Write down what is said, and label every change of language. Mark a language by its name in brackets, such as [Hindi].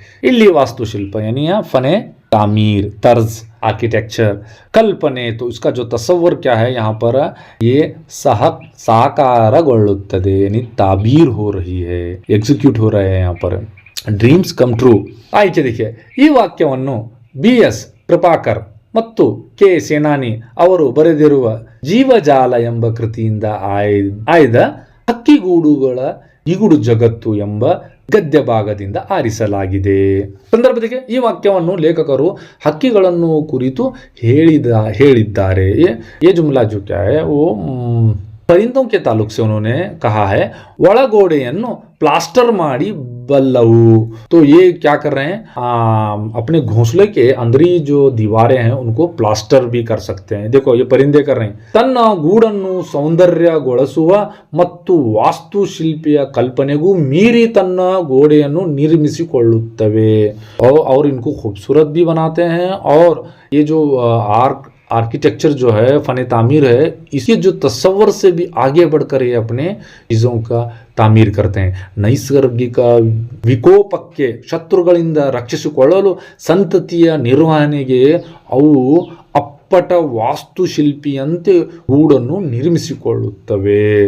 [Kannada] ಇಲ್ಲಿ ವಾಸ್ತುಶಿಲ್ಪ [Hindi] यानी फने तामीर, तर्ज, आर्किटेक्चर, कल्पने, तो इसका जो तस्वर क्या है यहाँ पर, ये साकारಗೊಳ್ಳುತ್ತದೆ यानी ताबीर हो रही है, एग्जीक्यूट हो रहे हैं यहाँ पर, [English] Dreams come true. [Hindi] ಆಯ್ಕೆ देखिए. [Kannada] ಈ ವಾಕ್ಯವನ್ನು BS ಕೃಪಾಕರ್ ಮತ್ತು K ಸೇನಾನಿ ಅವರು ಬರೆದಿರುವ ಜೀವಜಾಲ ಎಂಬ ಕೃತಿಯಿಂದ ಆಯ್ದ ಹಕ್ಕಿಗೂಡುಗಳ ಇಗುಡು ಜಗತ್ತು ಎಂಬ ಗದ್ಯ ಭಾಗದಿಂದ ಆರಿಸಲಾಗಿದೆ. ಸಂದರ್ಭಕ್ಕೆ ಈ ವಾಕ್ಯವನ್ನು ಲೇಖಕರು ಹಕ್ಕಿಗಳನ್ನು ಕುರಿತು ಹೇಳಿದ್ದಾರೆ. [Hindi] ये जुमला जो क्या है वो परिंदों के ताल्लुक से उन्होंने कहा है. [Kannada] ಒಳಗೋಡೆಯನ್ನು ಪ್ಲಾಸ್ಟರ್ ಮಾಡಿ [Hindi] बल्लऊ। तो ये क्या कर रहे हैं, अपने घोंसले के अंदरी जो दीवारें हैं उनको प्लास्टर भी कर सकते हैं। देखो ये परिंदे कर रहे हैं। [Kannada] ತನ್ನ ಗೂಡನ್ನು ಸೌಂದರ್ಯಗೊಳಿಸುವ ಮತ್ತು ವಾಸ್ತುಶಿಲ್ಪಿಯ ಕಲ್ಪನೆಗೂ ಮೀರಿ ತನ್ನ ಗೋಡೆಯನ್ನು निर्मिಸಿಕೊಳ್ಳುತ್ತವೆ। [Hindi] और इनको खूबसूरत भी बनाते हैं, और ये जो आर्किटेक्चर जो है, फन तामीर है, इसके जो तस्वर से भी आगे बढ़कर ये अपने चीज़ों का ತಾಮೀರ್ करते हैं। [Kannada] ನೈಸರ್ಗಿಕ ವಿಕೋಪಕ್ಕೆ ಶತ್ರುಗಳಿಂದ ರಕ್ಷಿಸಿಕೊಳ್ಳಲು ಸಂತತಿಯ ನಿರ್ವಹಣೆಗೆ ಅವು ಅಪ್ಪಟ ವಾಸ್ತುಶಿಲ್ಪಿಯಂತೆ ಗೂಡನ್ನು ನಿರ್ಮಿಸಿಕೊಳ್ಳುತ್ತವೆ।